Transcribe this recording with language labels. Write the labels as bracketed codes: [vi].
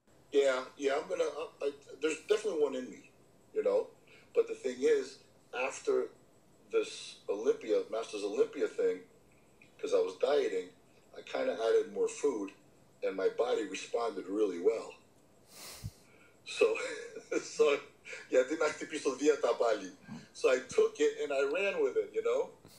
[en] Yeah, there's definitely one in me, you know. But the thing is, after this Masters Olympia thing, because I was dieting, I kind of added more food, and my body responded really well. [el] So γιατί να χτυπήσω δίαιτα πάλι. [en] So I took it and I ran with it, you know.